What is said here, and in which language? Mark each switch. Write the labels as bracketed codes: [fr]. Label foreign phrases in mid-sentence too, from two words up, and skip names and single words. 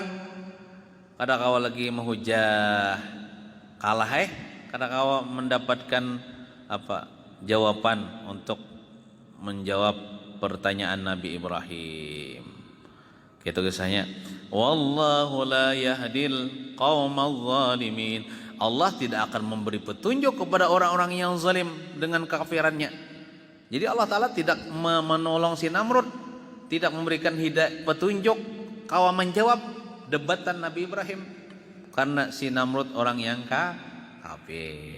[bjn] Kada kau lagi menghujah kalah kada kau mendapatkan jawaban untuk menjawab pertanyaan Nabi Ibrahim. [id] Gitu kisahnya. [ar] Wallahu la yahdil qaumal zalimin. [id] Allah tidak akan memberi petunjuk kepada orang-orang yang zalim dengan kekafirannya. Jadi Allah Ta'ala tidak menolong si Namrud, tidak memberikan hidayah petunjuk kawa menjawab debatan Nabi Ibrahim, karena si Namrud orang yang kafir.